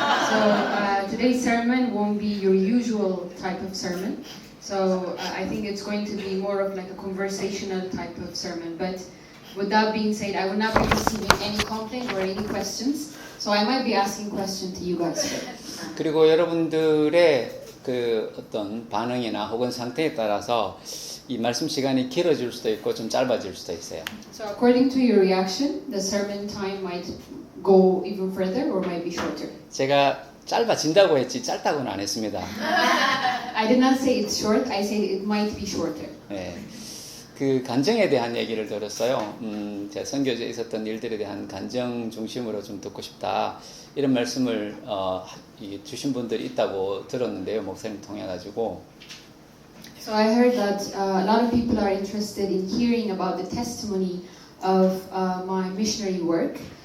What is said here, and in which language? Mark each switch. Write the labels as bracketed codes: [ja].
[en] So today's sermon won't be your usual type of sermon. So I think it's going to be more of like a conversational type of sermon. But with that being said, I will not be receiving any complaint or any questions. So I might be asking questions to you guys today. [ko] 그리고 여러분들의 어떤 반응이나 혹은 상태에 따라서 이 말씀 시간이 길어질 수도 있고 좀 짧아질 수도 있어요. [en] So according to your reaction, the sermon time might go even further or might be shorter. [ko] 제가 짧아진다고 했지 짧다고는 안 했습니다. [en] I did not say it's short. I said it might be shorter. [ko] 그 간증에 대한 얘기를 들었어요. 제가 선교지에 있었던 일들에 대한 간증 중심으로 좀 듣고 싶다. 이런 말씀을 주신 분들이 있다고 들었는데요. 목사님 통해 가지고. [en] So I heard that a lot of people are interested in hearing about the testimony of my missionary work.